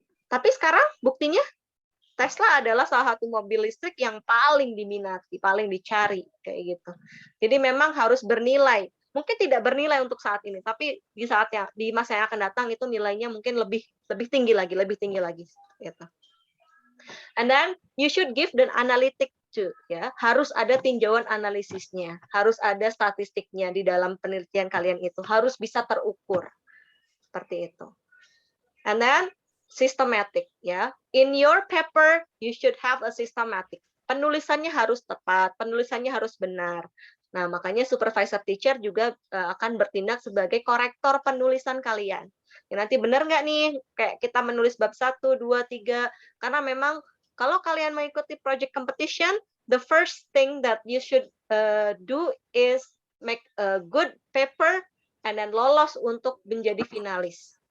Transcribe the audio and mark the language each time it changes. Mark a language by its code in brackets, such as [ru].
[id] Tapi sekarang buktinya Tesla adalah salah satu mobil listrik yang paling diminati, paling dicari kayak gitu. Jadi memang harus bernilai. Mungkin tidak bernilai untuk saat ini, tapi di masa yang akan datang itu nilainya mungkin lebih tinggi lagi gitu. [en] And then you should give the analytic too, ya. [id] Harus ada tinjauan analisisnya, harus ada statistiknya di dalam penelitian kalian itu, harus bisa terukur. Seperti itu. [en] And then systematic ya. In your paper you should have a systematic. [id] Penulisannya harus tepat, penulisannya harus benar. Nah, makanya supervisor teacher juga akan bertindak sebagai korektor penulisan kalian. Ya, nanti benar nggak nih kayak kita menulis bab 1, 2, 3, karena memang kalau kalian mengikuti project competition, [en] the first thing that you should do is make a good paper and then [id] lolos untuk menjadi finalis.